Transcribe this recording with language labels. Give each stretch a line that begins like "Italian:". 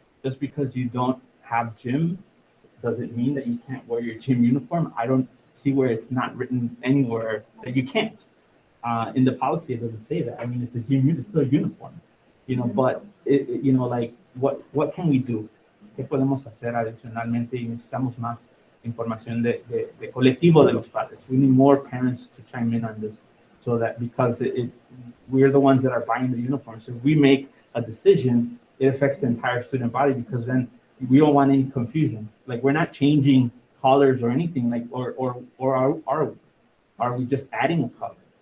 English: Just because you don't have gym doesn't mean that you can't wear your gym uniform. I don't see where it's not written anywhere that you can't. In the policy, it doesn't say that. I mean, it's still a uniform, but like what can we do?
Spanish: ¿Qué podemos hacer adicionalmente? Y necesitamos más información de colectivo de los padres.
English: We need more parents to chime in on this so that because we're the ones that are buying the uniforms. So if we make a decision, it affects the entire student body because then we don't want any confusion. Like we're not changing colors or anything like, or are we just adding a color?